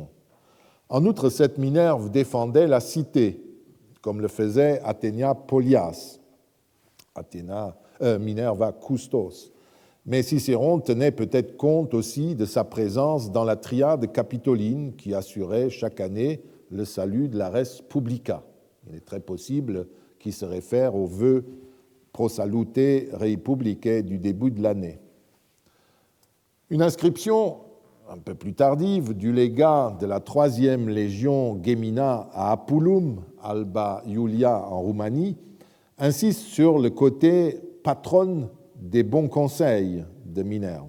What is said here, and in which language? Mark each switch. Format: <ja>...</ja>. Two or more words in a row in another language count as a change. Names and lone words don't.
<fr>En outre, cette Minerve défendait la cité, comme le faisait Athénia Polias,</fr> <la>Minerva Custos.</la> <fr>Mais Cicéron tenait peut-être compte aussi de sa présence dans la triade capitoline qui assurait chaque année le salut de la</fr> <la>res publica.</la> <fr>Il est très possible qu'il se réfère aux vœux</fr> <la>pro salute rei publicae</la> <fr>du début de l'année. Une inscription un peu plus tardive du légat de la 3e légion Gemina à Apulum, Alba Iulia en Roumanie, insiste sur le côté patronne des bons conseils de Minerve.</fr>